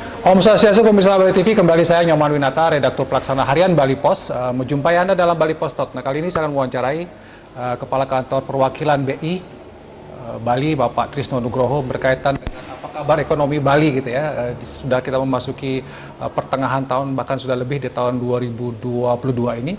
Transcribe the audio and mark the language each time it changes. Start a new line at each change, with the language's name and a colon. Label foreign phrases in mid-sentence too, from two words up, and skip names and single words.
Balinese: Om Swastiastu,
Indonesian: pemirsa Bali TV, kembali saya Nyoman Winata, redaktur pelaksana harian Bali Pos, menjumpai Anda dalam Bali Pos Talk. Nah, kali ini saya akan mewawancarai Kepala Kantor Perwakilan BI Bali, Bapak Trisno Nugroho, berkaitan dengan apa kabar ekonomi Bali gitu ya. Sudah kita memasuki pertengahan tahun, bahkan sudah lebih di tahun 2022 ini.